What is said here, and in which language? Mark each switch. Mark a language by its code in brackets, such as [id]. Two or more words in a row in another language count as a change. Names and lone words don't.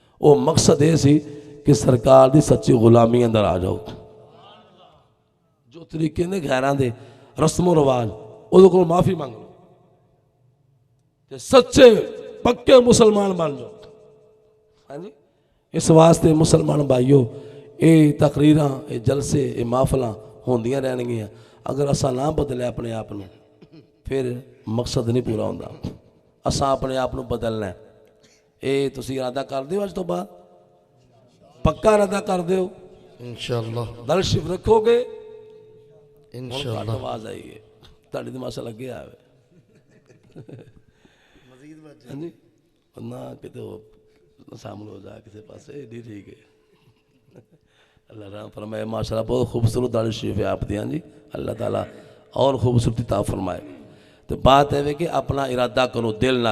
[pa] وہ مقصد یہ سی کہ سرکار دی سچی غلامی اندر آ جاؤ. جو طریقے نے غیراں دے رسم و رواج وہ کو معافی مانگ لو تے سچے پکے مسلمان بن جاؤ. ہاں جی اس واسطے مسلمان بھائیو اے تقریراں اے جلسے اے محفلاں ہوندیاں رہن گیاں. اگر اساں نہ بدلے اپنے آپ نو پھر مقصد نہیں پورا ہوندا. اساں اپنے آپ نو بدلنا ہے. اے تسی ارادہ کر دیو اج تو بعد پکا ارادہ کر دیو انشاءاللہ دل شریف رکھو گے. انشاءاللہ آواز آئی ہے تہاڈی تے ماشاءاللہ لگیا ہے ہاں جی نہ کتے شامل ہو جا کسی پاسے نہیں ٹھیک ہے. [ur] اللہ رحم فرمائے ماشاءاللہ بہت خوبصورت دل شریف ہے آپ دی. ہاں جی اللہ تعالیٰ اور خوبصورتی عطا فرمائے. تو بات ہے کہ اپنا ارادہ کرو دل نال.